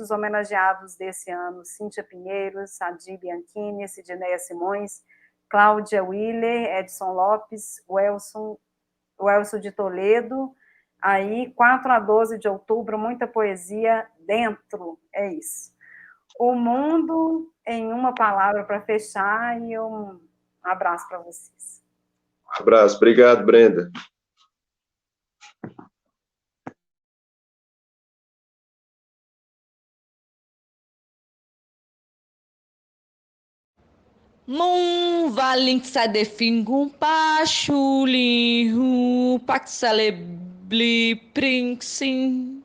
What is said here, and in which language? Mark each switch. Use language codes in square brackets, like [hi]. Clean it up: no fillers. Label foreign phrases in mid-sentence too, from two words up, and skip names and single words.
[pt] Os homenageados desse ano, Cíntia Pinheiros, Sadi Bianchini, Sidneia Simões, Cláudia Willer, Edson Lopes, o Elson de Toledo. Aí, 4 a 12 de outubro, muita poesia dentro, é isso. O mundo em uma palavra para fechar e um abraço para vocês. Um abraço, obrigado, Brenda. Mon valink sa defingum pachuli hu paxalebli prinxin.